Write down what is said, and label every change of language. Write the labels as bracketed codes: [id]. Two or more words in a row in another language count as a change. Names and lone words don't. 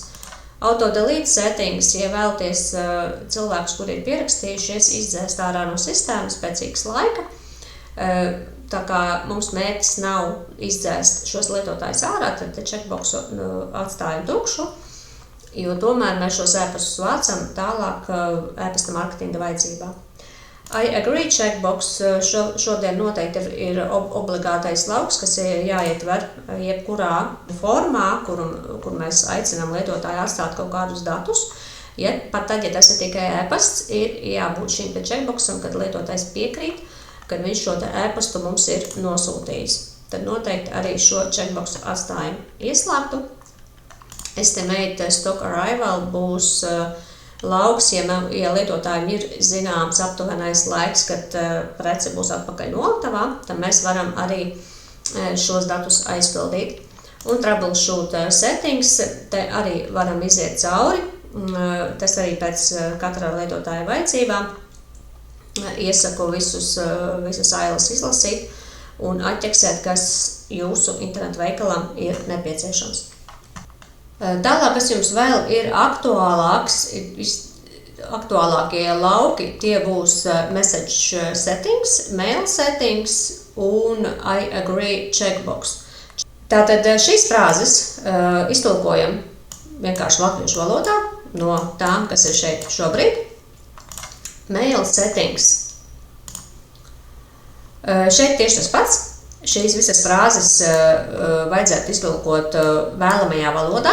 [en] Auto-delete settings, [lv] ja vēlaties cilvēkus, kuri ir pierakstījušies, izdzēst ārā no sistēmas pēc X laika. Tā kā mums mērķis nav izdzēst šos lietotājus ārā, tad checkboxu atstājam tukšu, jo tomēr mēs šos e-pastus vācam tālāk e-pasta marketinga vajadzībā. [en] I agree checkbox [lv] šodien noteikti ir obligātais lauks, kas ir jāietver jebkurā formā, kur mēs aicinām lietotāju atstāt kaut kādus datus. Pat tad, ja tas ir tikai e-pasts, ir jābūt šim te checkboxam, kad lietotājs piekrīt, kad viņš šo te e-pastu mums ir nosūtījis. Tad noteikti arī šo checkboxu atstājam ieslēgtu. [en] Estimate stock arrival [lv] būs lauks, ja lietotājiem ir zināms aptuvenais laiks, kad prece būs atpakaļ noliktavā, tad mēs varam arī šos datus aizpildīt. Un [en] troubleshoot settings, [lv] te arī varam iziet cauri, tas arī pēc katra lietotāja vajadzībām. Iesaku visas ailes izlasīt un atķeksēt, kas jūsu internetu veikalam ir nepieciešams. Tālāk, kas jums vēl ir aktuālākie lauki, tie būs [en] message settings, mail settings [lv] un [en] I agree checkbox. [lv] Tātad šīs frāzes iztulkojam vienkārši latviešu valodā no tām, kas ir šeit šobrīd. [en] Mail settings. [lv] Šeit tieši tas pats. Šīs visas frāzes vajadzētu iztulkot vēlamajā valodā.